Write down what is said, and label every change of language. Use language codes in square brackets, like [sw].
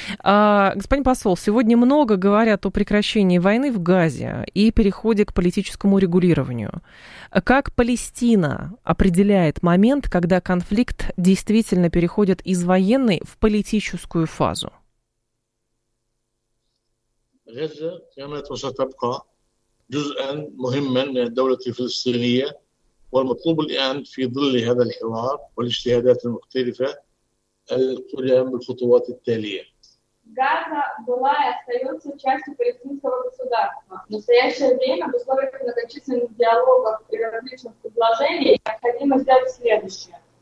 [ru] Господин посол, сегодня много говорят о прекращении войны в Газе и переходе к политическому регулированию. Как Палестина определяет момент, когда конфликт действительно переходит из военной в политическую фазу? [ar] غزة كانت وستبقى جزءا مهما للدولة الفلسطينية والمطلوب الآن في ظل هذا الحوار والاجتهادات المختلفة القيام بالخطوات التالية. [ru] غزة была и остается частью палестинского государства. В настоящее время в условиях многочисленных диалогов и различных предложений необходимо сделать следующее.